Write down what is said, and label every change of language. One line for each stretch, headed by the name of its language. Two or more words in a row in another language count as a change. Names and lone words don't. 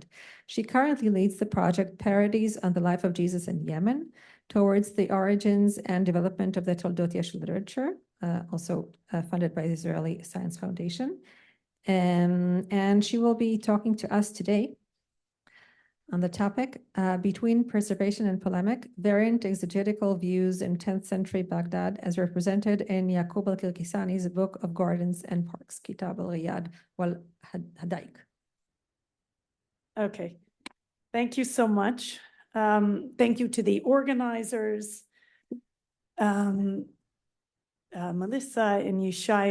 English: She currently leads the project Parodies on the Life of Jesus in Yemen, towards the origins and development of the Toldot Yeshu literature, also funded by the Israeli Science Foundation. And she will be talking to us today on the topic, Between Preservation and Polemic, Variant Exegetical Views in 10th Century Baghdad, as represented in Yaaqub al-Qirqisani's Book of Gardens and Parks, Kitab, al-Riyad, wal-Hada'iq. Okay, thank you so much. Thank you to the organizers, Melissa and Yishai.